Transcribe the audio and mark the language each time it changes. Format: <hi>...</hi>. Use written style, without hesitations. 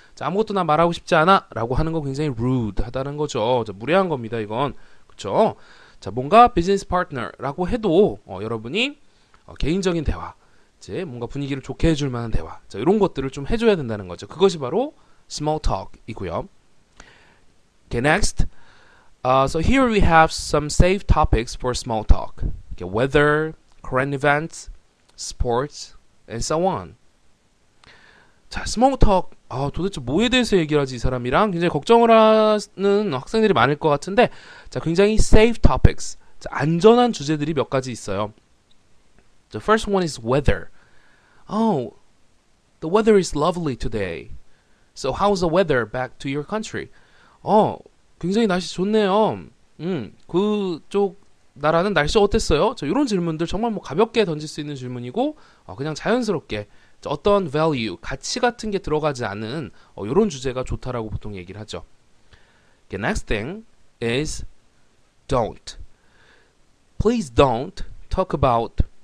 <ko>자, 아무것도 난 말하고 싶지 않아 라고 하는 거 굉장히 rude 하다는 거죠. 자, 무례한 겁니다. 이건. 그쵸? 자, 뭔가 비즈니스 파트너라고 해도 여러분이 개인적인 대화, 이제 뭔가 분위기를 좋게 해줄 만한 대화, 자, 이런 것들을 좀 해줘야 된다는 거죠. 그것이 바로 small talk이고요.</ko> <en>Okay, next. So here we have some safe topics for small talk. Okay, weather, current events, sports, and so on.</en> <ko>자, small talk. 도대체 뭐에 대해서 얘기를 하지 이 사람이랑 굉장히 걱정을 하는 학생들이 많을 것 같은데, 자, 굉장히 safe topics. 자, 안전한 주제들이 몇 가지 있어요.</ko> <en>The first one is weather. Oh, the weather is lovely today. So how's the weather back to your country?</en> <ko>굉장히 날씨 좋네요. 그쪽 나라는 날씨 어땠어요? 자, 이런 질문들 정말 뭐 가볍게 던질 수 있는 질문이고 그냥 자연스럽게 어떤 value, 가치 같은 게 들어가지 않은 이런 주제가 좋다라고 보통 얘기를 하죠.</ko> <en>Okay, next thing is don't. Please don't talk about</en>